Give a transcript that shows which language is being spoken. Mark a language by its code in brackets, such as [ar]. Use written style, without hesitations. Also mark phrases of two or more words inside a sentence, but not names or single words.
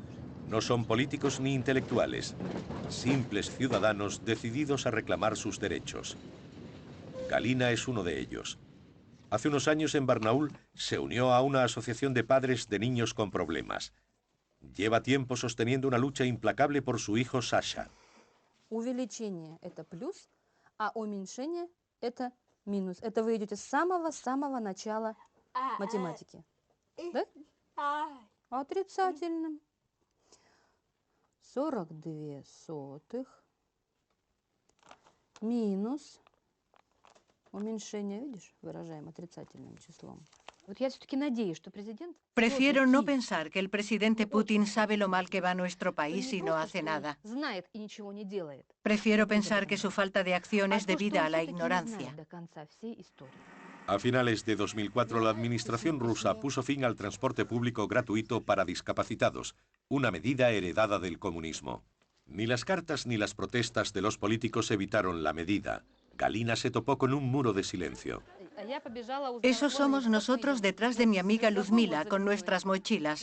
[es] No son políticos ni intelectuales, simples ciudadanos decididos a reclamar sus derechos. Galina es uno de ellos. Hace unos años en Barnaul se unió a una asociación de padres de niños con problemas. Lleva tiempo sosteniendo una lucha implacable por su hijo Sasha. [ru] Увеличение – это плюс, а уменьшение – это минус. Это вы идете с самого начала математики. Да? Отрицательным. 42 сотых минус уменьшение, видишь, выражаем отрицательным числом. Вот я все-таки надеюсь, что президент... [es] Prefiero no pensar que el presidente Putin sabe lo mal que va nuestro país y no hace nada. [ru] Знает и ничего не делает. [es] Prefiero pensar que su falta de acción es debida a la ignorancia. [ru] До конца всей истории. [es] A finales de 2004, la administración rusa puso fin al transporte público gratuito para discapacitados, una medida heredada del comunismo. Ni las cartas ni las protestas de los políticos evitaron la medida. Galina se topó con un muro de silencio. Esos somos nosotros detrás de mi amiga Luzmila, con nuestras mochilas.